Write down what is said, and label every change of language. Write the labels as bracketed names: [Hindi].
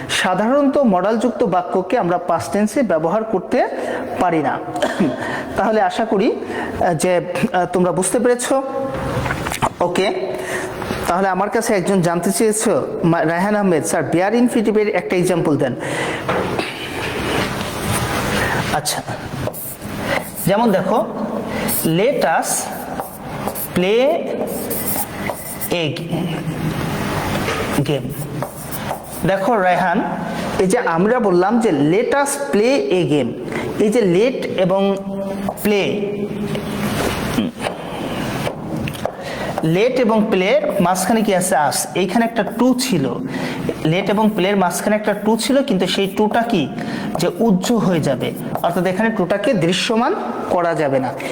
[Bangla] সাধারণত মডালযুক্ত বাক্যকে আমরা পাস্ট টেন্সে ব্যবহার করতে পারি না। তাহলে আশা করি যে তোমরা বুঝতে পেরেছো। ওকে, তাহলে আমার কাছে একজন জানতে চেয়েছো, রায়হান আহমেদ স্যার বেয়ার ইনফিনিটিভের একটা এক্সাম্পল দেন। আচ্ছা, যেমন দেখো [English] let us play a game। [Bangla] দেখো রায়হান, এই যে আমরা বললাম যে [English] let us play a game, [Bangla] এই যে let এবং play, লেট এবং প্লের মাঝখানে কি আছে আস, এইখানে একটা টু ছিল। লেট এবং প্লের মাঝখানে একটা টু ছিল, কিন্তু সেই টুটা কি যে উজ্জ্বল হয়ে যাবে, অর্থাৎ এখানে টুটাকে দৃশ্যমান করা যাবে না।